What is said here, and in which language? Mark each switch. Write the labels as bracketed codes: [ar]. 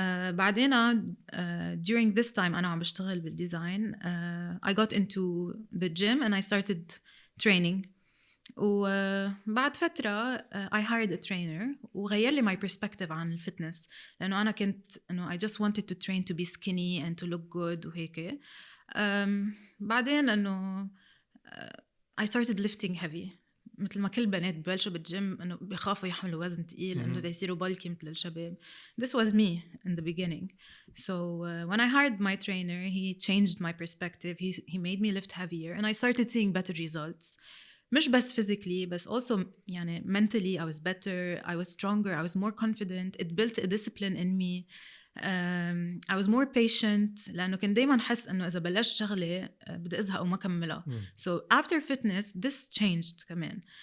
[ar] بعدين [en] during this time [ar] أنا عم بشتغل بالديزاين [en] I got into the gym and I started training. [ar] وبعد فترة [en] I hired a trainer [ar] وغير لي [en] my perspective [ar] عن الفتنس لأنه أنا كنت [en] I just wanted to train to be skinny and to look good [ar] وهيك. بعدين أنه [en] I started lifting heavy [ar] مثل ما كل بنات ببلشوا بالجيم أنه بيخافوا يحملوا وزن تقيل أنه دا يصيروا بالكي مثل الشباب. [en] This was me in the beginning. So when I hired my trainer, he changed my perspective. He made me lift heavier and I started seeing better results. [ar] مش بس [en] physically [ar] بس [en] also [ar] يعني [en] mentally I was better, I was stronger, I was more confident. It built a discipline in me. I was more patient [ar] لأنه كنت دايما حس أنه إذا بلشت شغلة بدي أزهق وما كملها. [en] So after fitness this changed [ar] كمان.